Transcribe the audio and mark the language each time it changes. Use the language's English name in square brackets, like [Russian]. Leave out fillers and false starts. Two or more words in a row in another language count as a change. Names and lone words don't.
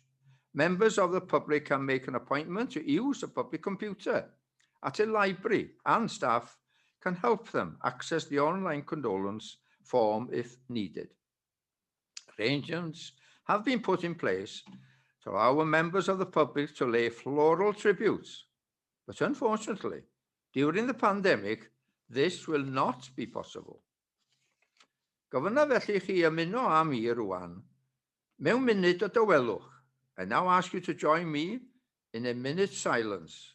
[English] Members of the public can make an appointment to use a public computer at a library, and staff can help them access the online condolence form if needed. Arrangements have been put in place to allow members of the public to lay floral tributes, but unfortunately, during the pandemic, this will not be possible. [Welsh] Gofynna felly chi ymuno â mi rwan mewn munud o dywelwch. [English] I now ask you to join me in a minute's silence.